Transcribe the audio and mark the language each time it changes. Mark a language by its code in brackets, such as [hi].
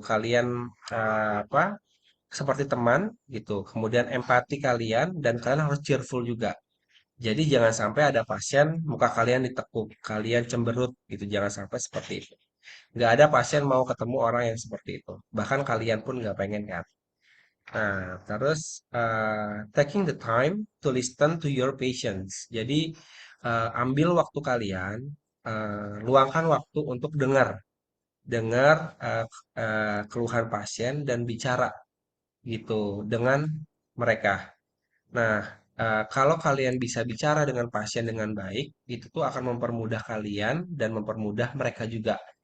[id] Kalian apa? Seperti teman gitu. Kemudian empati kalian dan kalian harus cheerful juga. Jadi jangan sampai ada pasien muka kalian ditekuk, kalian cemberut gitu. Jangan sampai seperti itu. Nggak ada pasien mau ketemu orang yang seperti itu. Bahkan kalian pun nggak pengen kan. Nah, terus [en] taking the time to listen to your patients. [id] Jadi ambil waktu kalian, luangkan waktu untuk dengar, dengar keluhan pasien dan bicara gitu dengan mereka. Nah, kalau kalian bisa bicara dengan pasien dengan baik, itu tuh akan mempermudah kalian dan mempermudah mereka juga.